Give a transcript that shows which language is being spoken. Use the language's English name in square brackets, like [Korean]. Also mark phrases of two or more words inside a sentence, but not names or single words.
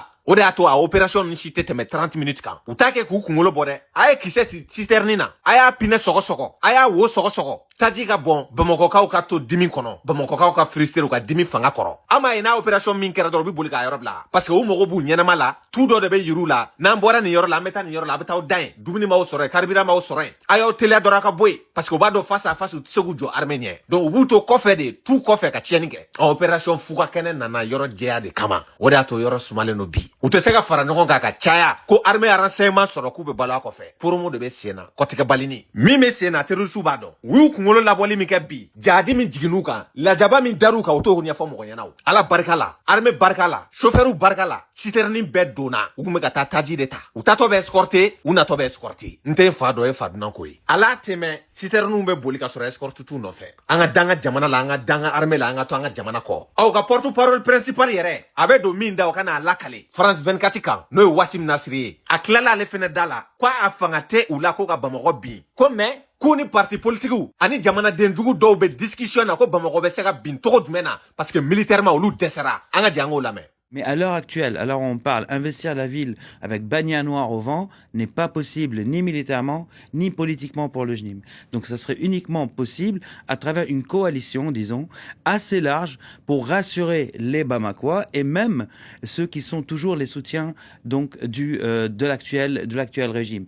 [Bambara] o de y'a to a opération ni si tɛ tɛmɛ 30 minutes kan u t'a kɛ k'u kunkolo bɔ dɛ a ye kisɛ citerne na a y'a pinɛ sɔgɔsɔgɔ a y'a wo sɔgɔsɔgɔ taji ka bɔn bamakɔkaw ka to dimi kɔnɔ bamakɔkaw ka frustrer ka dimi fanga kɔrɔ an m'a ye n'a opération min kɛra dɔrɔn u bɛ boli k'a yɔrɔ bila parce que u mago b'u ɲɛnama la tu dɔ de bɛ yir'u la n'an bɔra nin yɔrɔ la an bɛ taa nin yɔrɔ la a bɛ taa aw da yen dumuni m'aw sɔrɔ yen carburant m'aw sɔrɔ yen a y'aw teliya dɔrɔn a ka bɔ yen parce que u b'a dɔn [French] face à face [Bambara] u tɛ se k'u jɔ armée ɲɛ donc u b'u to kɔfɛ de tu kɔfɛ ka tiɲɛni kɛ opération fuga kɛnɛ nana yɔrɔ jɛya de kama o de y'a to yɔrɔ sumalen don bi u tɛ se ka fara ɲɔgɔn kan ka caya ko [French] armée renseignement [Bambara] sɔrɔ k'u bɛ balo a kɔfɛ promo de bɛ sen na kɔtigɛ balini min bɛ sen na terroriste b'a dɔn u y'u kunkolo labɔli min kɛ bi jadi min jiginn'u kan lajaba min dar'u kan u t'o ɲɛfɔ mɔgɔ ɲɛna o ala barika la armée barika la chauffeur barika la citerne bɛɛ donna u tun bɛ ka taa taji de ta u tatɔ bɛ escorter u natɔ bɛ escorter n tɛ n fa dɔ ye fa dunan ko ye ala tɛmɛ citerne bɛ boli ka sɔrɔ escorte t'u nɔfɛ an ka dan ka jamana la an ka dan ka armée la an ka to an ka jamana kɔ aw ka [French] porte parole principal [Bambara] yɛrɛ a bɛ don min da o ka n'a lakale France 24 kan n'o ye Wasim Nasiri ye a tilala ale fɛnɛ da la ko a fanga tɛ u la ko ka Bamakɔ bin ko mais k'u ni [French] parti politiques [Bambara] ani jamanaden jugu dɔw bɛ discussion na ko Bamakɔ bɛ se ka bin cogo jumɛn na parce que militairement olu dɛsɛra an ka jɛ an k'o lamɛn. [French] Mais à l'heure actuelle, alors on parle, investir la ville avec Bagna noir au vent n'est pas possible ni militairement ni politiquement pour le JNIM. Donc ça serait uniquement possible à travers une coalition, disons, assez large pour rassurer les Bamakois et même ceux qui sont toujours les soutiens donc de l'actuel régime.